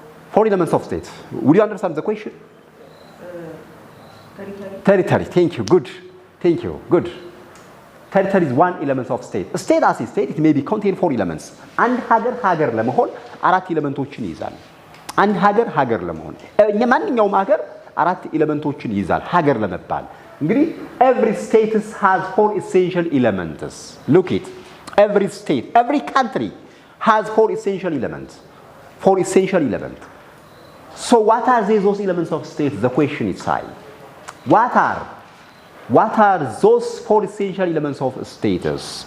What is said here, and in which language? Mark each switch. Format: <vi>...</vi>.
<en>Four elements of state. Would you understand the question? Territory. Thank you. Good. Thank you. Good. Territory is one element of state. A state as a state, it may be contain four elements. And</en> <am>ሀገር ለመሆን አራት ኤሌመንቶችን ይይዛል። አንድ ሀገር ለመሆን ማንኛውም ሀገር አራት ኤሌመንቶችን ይይዛል ሀገር ለመባል። እንግዲህ</am> <en>every state has four essential elements. Look it. Every state, every country has four essential elements. Four essential elements. So what are those elements of state? The question is What are those four essential elements of status?</en>